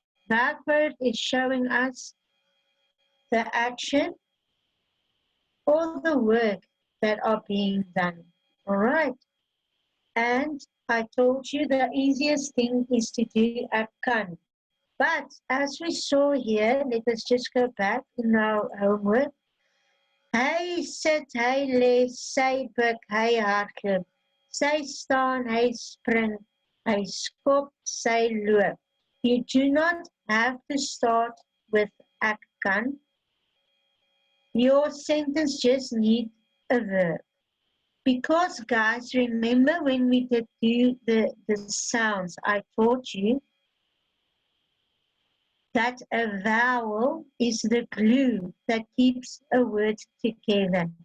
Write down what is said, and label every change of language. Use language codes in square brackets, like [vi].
[en] Werkwoord is showing us the action or the work that are being done. All right. And I told you the easiest thing is to do a kan. But as we saw here, let us just go back in our homework. [af] Hy sit, hy lê, sy buik, hy hardloop. Sy staan, hy spring, hy skop, sy loop. [en] You do not have to start with [af] ek kan. [en] Your sentence just needs a verb. Because, guys, remember when we did do the sounds, I taught you that a vowel is the glue that keeps a word together.